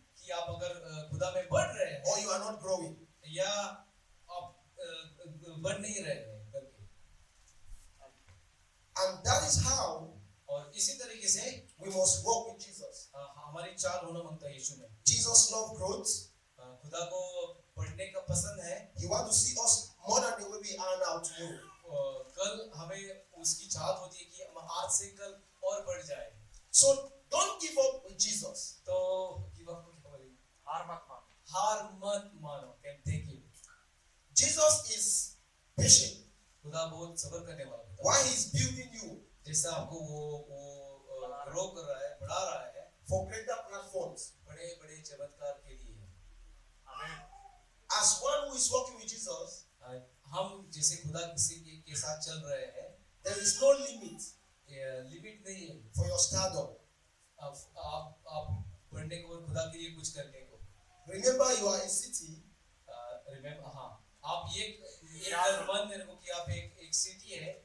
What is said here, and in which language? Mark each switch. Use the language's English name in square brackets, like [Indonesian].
[Hindi] कि आप अगर खुदा में बढ़ रहे हैं [English] or you are not growing. [Hindi] या आप बढ़ नहीं रहे हैं करके। [English] And that is how [Hindi] और इसी तरीके से [English] we must walk with Jesus. [Hindi] हमारी चाल होना मांगता है यीशु में। [English] Jesus loved growth. [Hindi] खुदा को बढ़ने का पसंद है। [English] He wants to see us more than the way we are now tomorrow. [Hindi] कल हमें उसकी चाहत होती है कि हम आज से कल और बढ़ जाए। [English] So don't give up with Jesus. [Hindi] तो [English] give up [Hindi] क्या बोलेंगे? हार मत मानो। [English] Thank you. Jesus is patient. [Hindi] खुदा बहुत सब्र करने वाला है। [English] Why he is building you [Hindi] जैसा आपको वो ग्रो कर रहा है, बढ़ा रहा है [English] for greater platforms. [Hindi] बड़े-बड़े चमत्कार के लिए। [English] As one who is walking with Jesus, [Hindi] हम जैसे खुदा किसी के साथ चल रहे हैं, [English] there is no limit [Hindi] limit नहीं है [English] for your stardom. [Hindi] आप बढ़ने को और खुदा के लिए कुछ करने को। [English] Remember, you are a city. [Hindi] Remember हाँ आप एक मन मेरे को कि आप एक सिटी है